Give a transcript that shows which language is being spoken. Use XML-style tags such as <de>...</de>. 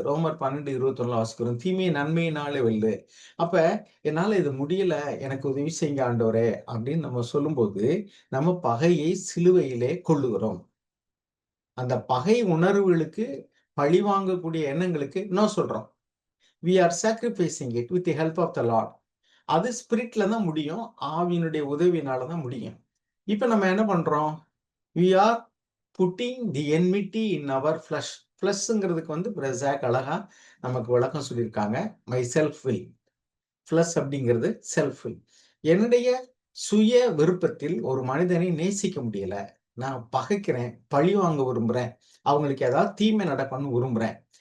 <ta>ரோமர் 12:21 வாசிக்கிறோம். தீமையை நன்மையினாலே வெல்லு. அப்ப என்னால இது முடியல, எனக்கு உதவி செய்யுங்க ஆண்டவரே அப்படின்னு நம்ம சொல்லும்போது, நம்ம பகையை சிலுவையிலே கொல்லுகிறோம். அந்த பகை உணர்வுகளுக்கு, பழி வாங்கக்கூடிய எண்ணங்களுக்கு நோ சொல்றோம்.</ta> <en>we are sacrificing it with the help of the Lord.</en> <ta>அது ஸ்பிரிட்ல தான் முடியும். ஆவியினுடைய உதவியினால தான் முடியும். இப்ப நம்ம என்ன பண்றோம்?</ta> <en>we are putting the enmity in our flesh.</en> <ta>ஃப்ளஷ்ங்கிறதுக்கு வந்து பிரசாக் அழகா நமக்கு விளக்கம் சொல்லியிருக்காங்க.</ta> <en>Myself will.</en> <ta>ஃப்ளஷ் அப்படிங்கிறது செல்ஃப் வில். என்னுடைய சுய விருப்பத்தில் ஒரு மனிதனை நேசிக்க முடியல. நான் பகைக்கிறேன், பழி வாங்க விரும்புறேன், அவங்களுக்கு ஏதாவது தீமை நடக்கணும்னு விரும்புறேன்.</ta>